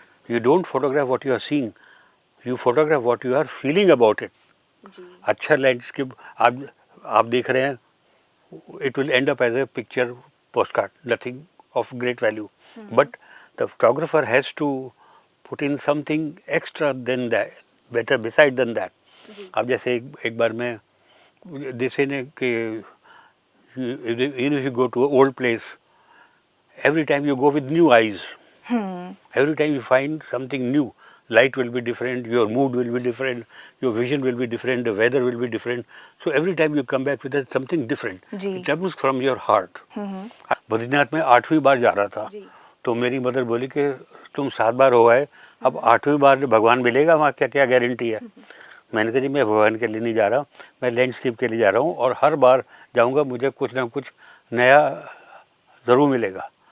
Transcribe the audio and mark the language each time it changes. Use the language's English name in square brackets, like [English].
[English] You don't photograph what you are seeing, you photograph what you are feeling about it. [Hindi] अच्छा landscape आप देख रहे हैं, [English] It will end up as a picture postcard, nothing of great value, but the photographer has to put in something extra than that, better beside than that. [Hindi] अब जैसे एक बार मैं जैसे ने कि [English] If you go to old place, every time you go with new eyes, every time you find something new, light will be different, your mood will be different, your vision will be different, the weather will be different. So every time you come back with something different, it comes from your heart. [Hindi] Badrinath में 8वीं बार जा रहा था, तो मेरी mother बोली कि तुम 7 बार हो आए, अब 8वीं बार भगवान मिलेगा वहाँ, क्या क्या गारंटी है। मैंने कहा जी मैं भगवान के लिए नहीं जा रहा, मैं लैंडस्केप के लिए जा रहा हूँ, और हर बार जाऊँगा मुझे कुछ ना कुछ नया ज़रूर मिलेगा।